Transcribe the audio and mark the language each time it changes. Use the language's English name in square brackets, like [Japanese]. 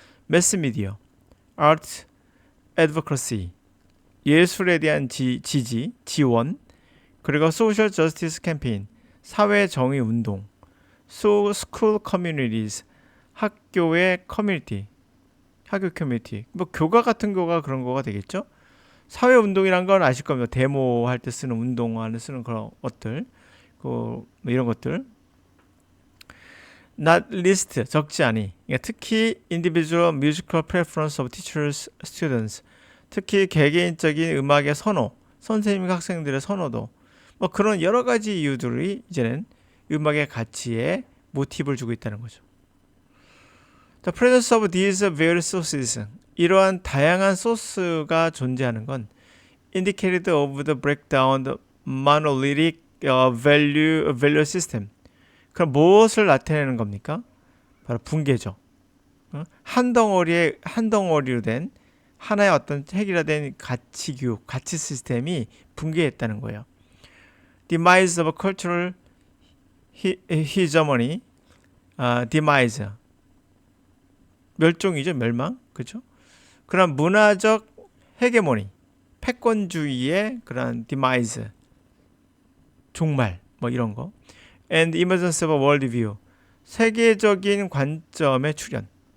[English] mass media, art, advocacy, [Korean] 예술에 대한 지원, 그리고 [English] social justice campaign, [Korean] 사회 정의 운동, [English] school communities, [Korean] 학교의 커뮤니티, 학교 커뮤니티, 뭐 교가 같은 거가 그런 거가 되겠죠. 사회 운동이란 건 아실 겁니다. 데모할 때 쓰는 운동화를 쓰는 그런 것들, 뭐 이런 것들. [English] Not least, [Korean] 적지 않이. 그러니까 특히 [English] individual musical preference of teachers, students. [Korean] 특히 개개인적인 음악의 선호, 선생님과 학생들의 선호도. 뭐 그런 여러 가지 이유들이 이제는 음악의 가치에 모티브를 주고 있다는 거죠. [English] The presence of these various sources, [Korean] 이러한 다양한 소스가 존재하는 건 [English] indicated of the breakdown the monolithic value system. [Korean] 그럼 무엇을 나타내는 겁니까? 바로 붕괴죠. 한 덩어리로 된 하나의 어떤 획일화된 가치 교육, 가치 시스템이 붕괴했다는 거예요. [English] Demise of cultural hegemony, demise, [Korean] 멸종이죠, 멸망, 그렇죠? 그런 문화적 헤게모니, 패권주의의 그런 demise, 종말, 뭐 이런 거. [English] And emergence of a worldview, [Korean] 세계적인 관점의 출현.